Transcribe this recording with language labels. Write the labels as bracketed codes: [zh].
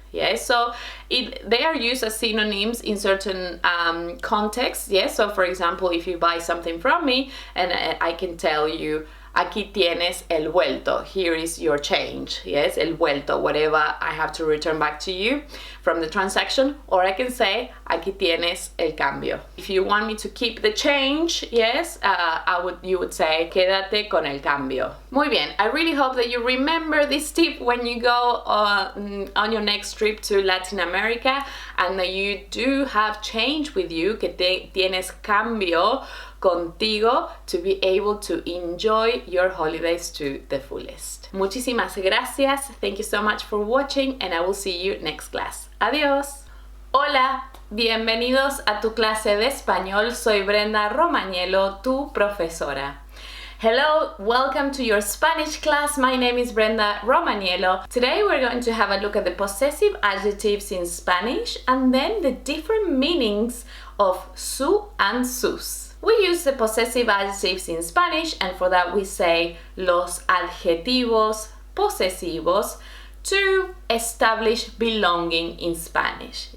[en] Yes, so they are used as synonyms in certain contexts. Yes, so for example, if you buy something from me and I can tell you, [es] aquí tienes el vuelto, [en] here is your change. Yes, el vuelto, whatever I have to return back to you from the transaction. Or I can say, [es] aquí tienes el cambio. [en] If you want me to keep the change, yes, you would say, [es] quédate con el cambio. Muy bien, [en] I really hope that you remember this tip when you go on your next trip to Latin America, and that you do have change with you, [es] que tienes cambio contigo, [en] to be able to enjoy your holidays to the fullest. [es] Muchísimas gracias. [en] Thank you so much for watching, and I will see you next class. [es] Adiós. Hola, bienvenidos a tu clase de español. Soy Brenda Romagnello, tu profesora. [en] Hello, welcome to your Spanish class. My name is Brenda Romagnello. Today we're going to have a look at the possessive adjectives in Spanish, and then the different meanings of su and sus. We use the possessive adjectives in Spanish, and for that we say [es] los adjetivos posesivos [en] to establish belonging in Spanish.